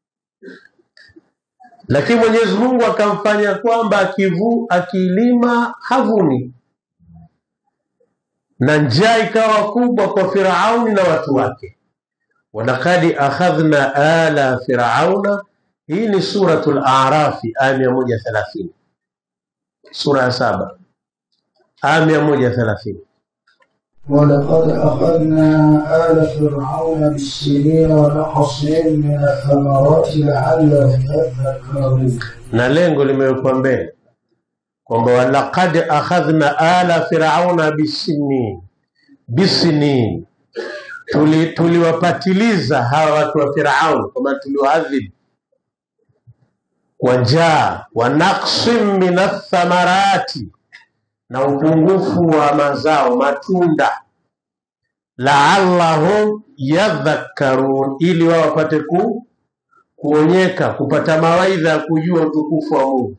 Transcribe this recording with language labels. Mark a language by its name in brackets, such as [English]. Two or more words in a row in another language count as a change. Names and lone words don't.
[Swahili] Lakini Mwenyezi Mungu akamfanya kwamba akilima havuni, na njaa ikawa kubwa kwa Firauni na watu wake. [Arabic] ولقد أخذنا آل فرعون, [Swahili] hii ni suratul A'raf aya 130, sura ya 7 aya 130. [Arabic] ولقد أخذنا آل فرعون بالسنين ونقص من الثمرات لعلهم يذكرون. [Swahili] Na lengo limewekwa mbele kwamba [Arabic] ولقد أخذنا آل فرعون بالسنين, [Swahili] tuliwapatiliza hawa watu wa Firaun, kama tuliwaadhibu kwa njaa, [Arabic] ونقص من الثمرات, [Swahili] na upungufu wa mazao, matunda, [Arabic] لعلهم يذكرون, [Swahili] ili wao wapate kuonyeka, kupata mawaidha ya kujua utukufu wa Mungu.